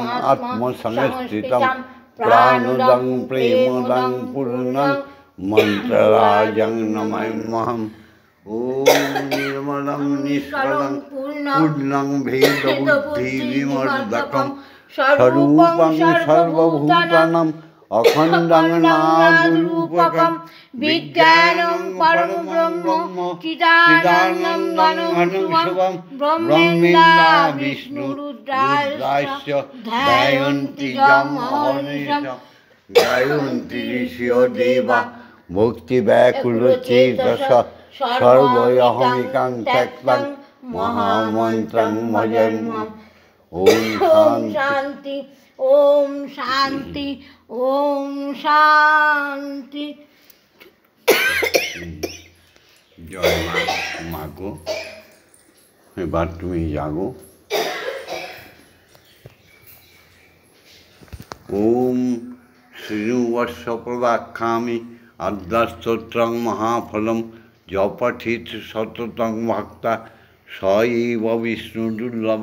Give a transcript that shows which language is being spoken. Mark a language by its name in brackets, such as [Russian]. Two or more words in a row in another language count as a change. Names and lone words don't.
[Sanskrit] আত্মসংস্থিতম প্রাণদং প্রেমদং পূর্ণং মন্ত্ররাজং নমাম্যহম ওম নির্মলং নিষ্কলং পূর্ণং ভেদবুদ্ধি বিমর্দকম স্বরূপং সর্বভূতানাং অখণ্ডং নাদরূপকম বিজ্ঞানং পরম ব্রহ্ম চিদানন্দং ঘনং ব্রহ্মেন্দা বিষ্ণু রুদ্রাস্য ধ্যায়ন্তি যম অহর্নিশম গায়ন্তি ঋষিও দেবা ভক্তি ব্যাকুল চেতস সর্বয়হমিকাং ত্যক্তং মহামন্ত্রং ভজন্মম ওম শান্তি ওম শান্তি ওম শান্তি। [Bangla] জয় মা মাগো, এবার তুমি জাগো। [Sanskrit] ওম শ্রীনুবর্ষ প্রদাখ্যামি আদ্যাস্তোত্রং মহাফলম জপঠিত সততং ভক্তা স এব বিষ্ণু দুর্লভ